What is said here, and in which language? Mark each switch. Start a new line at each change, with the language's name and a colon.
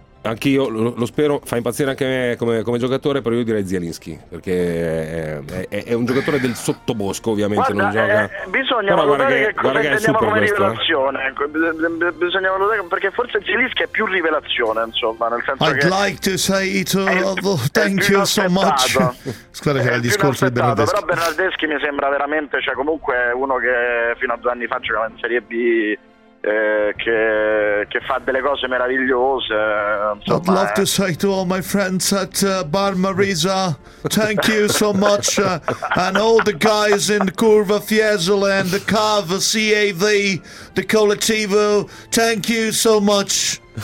Italian: Anch'io lo spero, fa impazzire anche me come giocatore, però io direi Zielinski, perché è un giocatore del sottobosco, ovviamente. Guarda, non gioca. Bisogna però valutare che cosa intendiamo come rivelazione. Bisogna valutare, perché forse Zielinski è più rivelazione, insomma, nel senso
English: I'd
Italian: che
English: like to say it thank you so much.
Italian: Scusate, c'era il discorso di Bernardeschi. Però Bernardeschi mi sembra veramente, cioè, comunque uno che fino a 2 anni fa giocava in Serie B. Che fa delle cose meravigliose, insomma,
English: I'd love to say to all my friends at Bar Marisa thank you so much and all the guys in Curva Fiesole and the CAV, CAV the Collettivo, thank you so much.